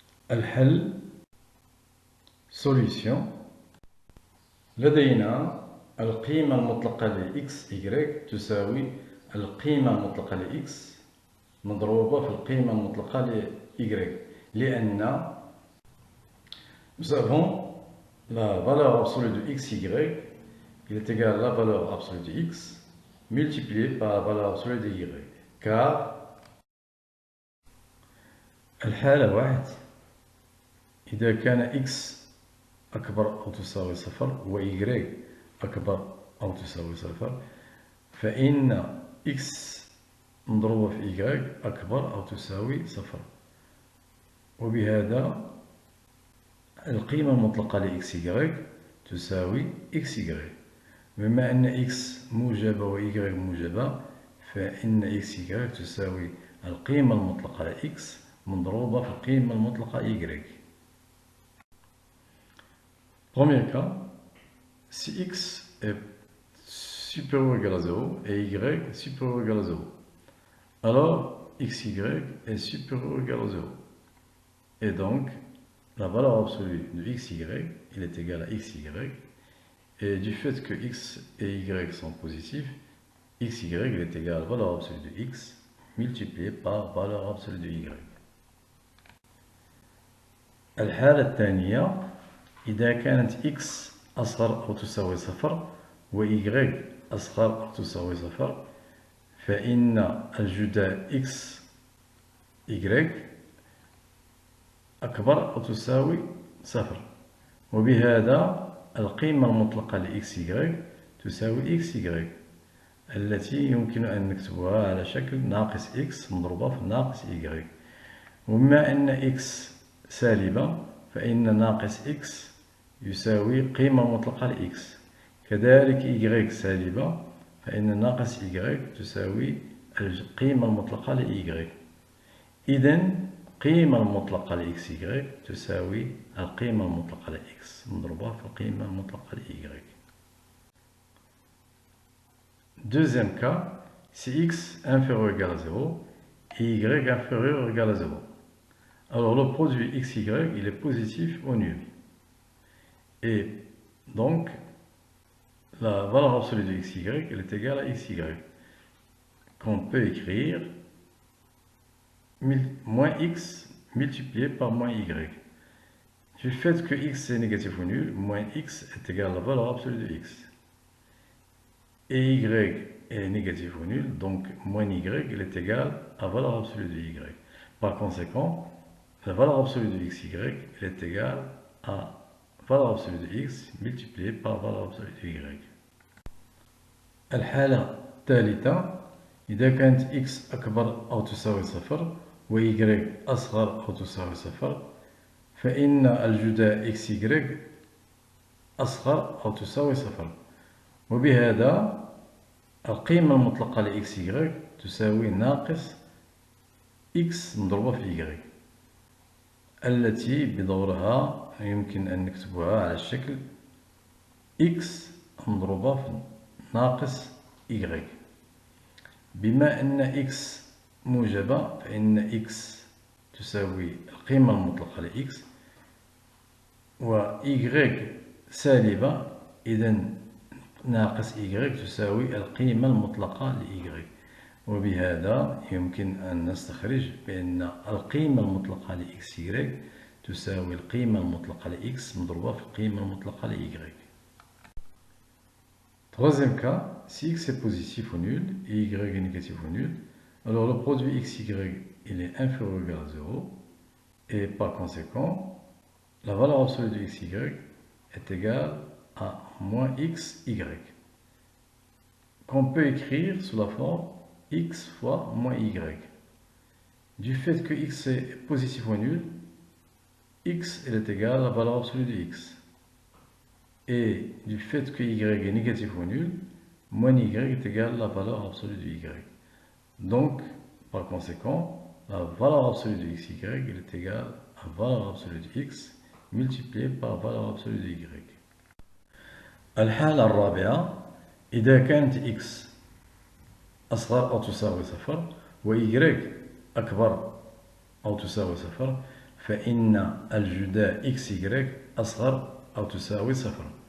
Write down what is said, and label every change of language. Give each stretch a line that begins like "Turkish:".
French: الحل solution
Arabic: لدينا القيمة المطلقة ل xy تساوي القيمة المطلقة ل x مضروبة في القيمة المطلقة ل y، لأن
French: nous avons la valeur absolue de xy, il est égal à la valeur absolue de x multipliée par la valeur absolue de y، car
Arabic: الحالة واحد إذا كان x أكبر أو تساوي صفر و y أكبر أو تساوي صفر فإن x مضروبة في y أكبر أو تساوي صفر. وبهذا القيمة المطلقة ل xy تساوي xy. بما أن x موجبة و y موجبة فإن xy تساوي القيمة المطلقة ل x مضروبة في القيمة المطلقة y.
French: Premier cas, si x est supérieur ou égal à 0 et y supérieur ou égal à 0, alors xy est supérieur ou égal à 0. Et donc, la valeur absolue de xy, il est égal à xy. Et du fait que x et y sont positifs, xy il est égal à la valeur absolue de x multiplié par la valeur absolue de y.
Arabic: الحالة الثانية إذا كانت x أصغر أو تساوي صفر و y أصغر أو تساوي صفر فإن الجداء x y أكبر أو تساوي صفر. وبهذا القيمة المطلقة ل xy تساوي xy التي يمكن أن نكتبها على شكل ناقص x مضروبة في ناقص y. وبما أن x سالبة فإن ناقص x يساوي قيمة مطلقة ل x. كذلك y سالبة فإن ناقص y تساوي القيمة المطلقة ل y. إذن القيمة المطلقة ل xy تساوي القيمة المطلقة ل x مضروبة في القيمة المطلقة ل y.
French: Deuxième cas, si x inférieur ou égal à 0 et y inférieur ou égal à 0. Alors le produit xy il est positif ou nul. Et donc la valeur absolue de xy elle est égale à xy qu'on peut écrire moins x multiplié par moins y. Du fait que x est négatif ou nul, moins x est égal à la valeur absolue de x. Et y est négatif ou nul, donc moins y il est égal à la valeur absolue de y. Par conséquent, la valeur absolue de xy elle est égale à la valeur absolue de x multipliée par la valeur absolue de y.
Arabic: الحالة الثالثة إذا كانت x أكبر أو تساوي صفر و y أصغر أو تساوي صفر فإن الجداء xy أصغر أو تساوي صفر. وبهذا القيمة المطلقة ل xy تساوي ناقص x مضروبة في y التي بدورها يمكن أن نكتبها على الشكل x مضروبة في ناقص y. بما أن x موجبة فإن x تساوي القيمة المطلقة ل x و y سالبة إذن ناقص y تساوي القيمة المطلقة ل y. وبهذا يمكن أن نستخرج بأن القيمة المطلقة ل xy تساوي القيمة المطلقة ل x مضروبة في القيمة المطلقة ل y.
French: Troisième cas, si x est positif ou nul et y est négatif ou nul, alors le produit xy il est inférieur ou égal à 0 et par conséquent la valeur absolue de xy est égale à moins xy qu'on peut écrire sous la forme x fois moins y. Du fait que x est positif ou nul, x elle est égale à la valeur absolue de x. Et du fait que y est négatif ou nul, moins y est égal à la valeur absolue de y. Donc, par conséquent, la valeur absolue de xy elle est égale à la valeur absolue de x multipliée par la valeur absolue de y.
Arabic: الحالة الرابعة إذا كانت x أصغر أو تساوي صفر و y أكبر أو تساوي صفر فإن الجداء xy أصغر أو تساوي صفر.